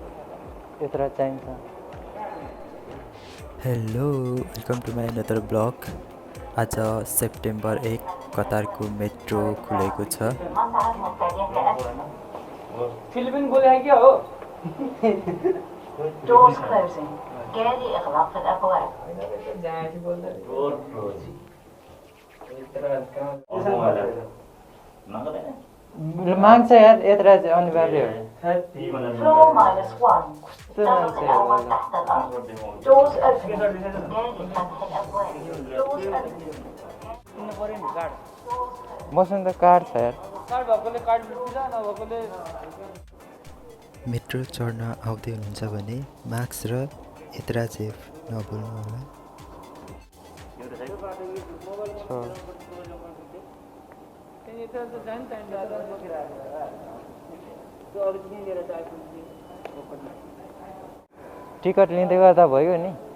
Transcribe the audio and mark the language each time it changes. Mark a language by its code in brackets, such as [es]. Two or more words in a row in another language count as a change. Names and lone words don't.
[ne] यत्र चाहिन्छ [en] hello welcome to my another blog [ne] आज सेप्टेम्बर 1 कतारको मेट्रो खुलेको छ फिलिपिन बोले क्या हो [en] Doors closing. [ar] جاري إغلاق الأبواب. [ne] माग्छ यार यत्र चाहिँ अनिवार्य हो [en] Floor -1. [ar] طرق الأول تحت الأرض. [en] Doors open. [ar] جاري فتح الأبواب. [en] Doors open. [ne] मसँग त कार्ड छ यार कार्ड भएकोले कार्ड दिन्छ नभएकोले मेट्रो चढ्न आउँदै हुनुहुन्छ भने मास्क र यत्रा चेप नभुल्नु होला टिकट लिँदै गर्दा भयो नि